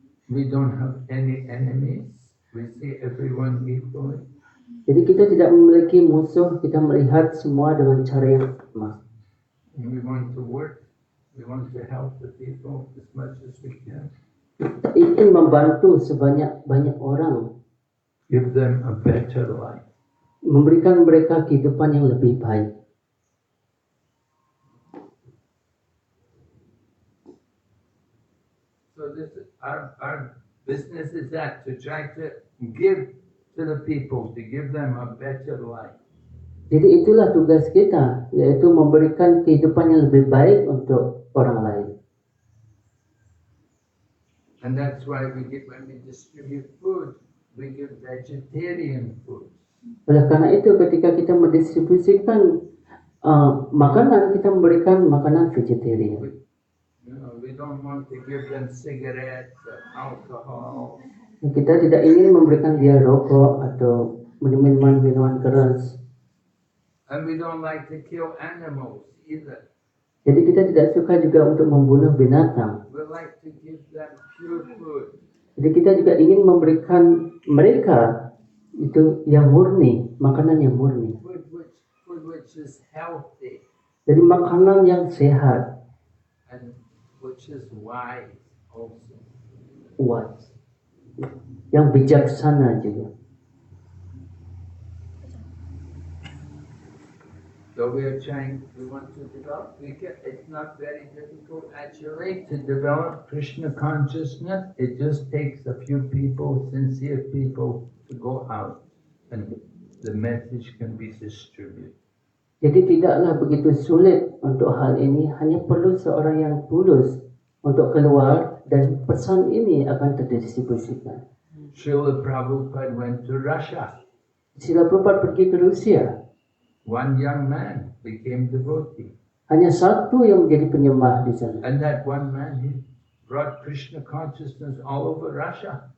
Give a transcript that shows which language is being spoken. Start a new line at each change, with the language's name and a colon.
English: We don't have any enemies. We see everyone equally.
Indonesian: Jadi kita tidak memiliki musuh, kita melihat semua dengan cara yang sama.
English: We want to work. We want to help the people as much as we can.
Indonesian: Kita ingin membantu sebanyak-banyak orang.
English: Give them a better life.
Indonesian: Memberikan mereka kehidupan yang lebih baik.
English: So this our business is that to try to give to the people, to give them a better life.
Indonesian: Jadi itulah tugas kita, yaitu memberikan kehidupan yang lebih baik untuk orang lain.
English: And that's why when we distribute food, we give vegetarian food.
Indonesian: Oleh karena itu ketika kita mendistribusikan makanan, kita memberikan makanan vegetarian.
English: We don't want to give them cigarettes or alcohol.
Indonesian: Kita tidak ingin memberikan dia rokok atau minuman keras.
English: And we don't like to kill animals either.
Indonesian: Jadi kita tidak suka juga untuk membunuh binatang.
English: We like to give them pure food.
Indonesian: Jadi kita juga ingin memberikan mereka itu yang murni, makanan yang murni.
English: Food which is healthy.
Indonesian: Jadi makanan yang sehat.
English: And which is wise also.
Indonesian: Wise. Yang bijaksana juga.
English: So we want to develop. It's not very difficult actually to develop Krishna consciousness. It just takes a few people, sincere people, to go out and the message can be distributed.
Indonesian: Jadi tidaklah begitu sulit untuk hal ini, hanya perlu seorang yang tulus untuk keluar dan pesan ini akan terdistribusikan.
English: Srila Prabhupada went to Russia.
Indonesian: Srila Prabhupada pergi ke Rusia.
English: One young man became devotee.
Indonesian: Hanya satu yang menjadi penyembah di sana.
English: And that one man, he brought Krishna consciousness all over Russia.